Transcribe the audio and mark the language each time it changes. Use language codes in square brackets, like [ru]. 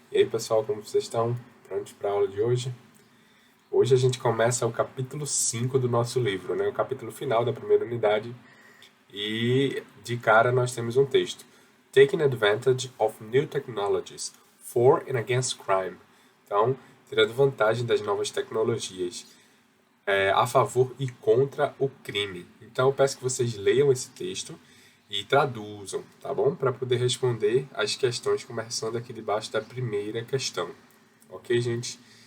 [pt] E aí pessoal, como vocês estão? Prontos para a aula de hoje? Hoje a gente começa o capítulo 5 do nosso livro, né? O capítulo final da primeira unidade. E de cara nós temos um texto. [en] Taking advantage of new technologies for and against crime. [pt] Então, tirando vantagem das novas tecnologias a favor e contra o crime. Então eu peço que vocês leiam esse texto e traduzam, tá bom? Para poder responder as questões começando aqui debaixo da primeira questão. Ok, gente?